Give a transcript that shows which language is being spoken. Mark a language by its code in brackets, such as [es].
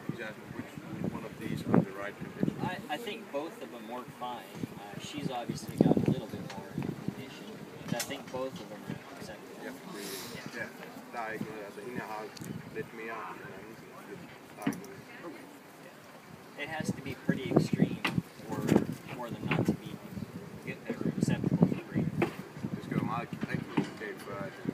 [en] He's asking which one of these are the right conditions. I think both of them work fine. She's obviously got a little bit more condition, but I think both of them are acceptable. [da] Ja, ja, der er ikke noget. Altså hende har lidt mere end den anden. Der er ikke noget. [en] It has to be pretty extreme for them not to be acceptable for breeding. [da] Det skal jo meget rigtig galt før, at